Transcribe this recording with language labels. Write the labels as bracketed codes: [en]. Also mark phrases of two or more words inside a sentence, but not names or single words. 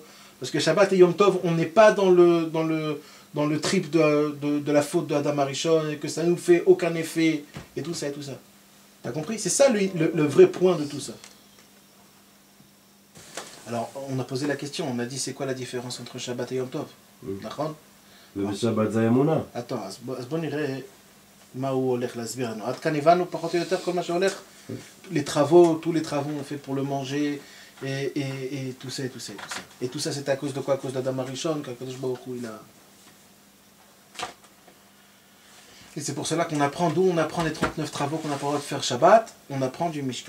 [fr] Parce que Shabbat et Yom Tov, on n'est pas dans le trip de la faute de Adam Arishon, et que ça ne nous fait aucun effet, et tout ça, et tout ça. T'as compris? C'est ça le vrai point de tout ça. Alors, on a posé la question, on a dit c'est quoi la différence entre Shabbat et Yom Tov? D'accord? Le Shabbat Zayamuna. attends, [he] אז בוא נראה מה הוא הולך להסביר לנו. עד כאן הבנו פחות או יותר כל מה שהולך? [fr] Les travaux, tous les travaux on fait pour le manger, et tout ça, et tout ça, et tout ça. Et tout ça, c'est à cause de quoi? À cause d'Adam Arishon, qu'Akadosh Baruch Hu, il a... Et c'est pour cela qu'on apprend, d'où on apprend les 39 travaux qu'on n'a pas le droit de faire Shabbat, on apprend du Mishkan.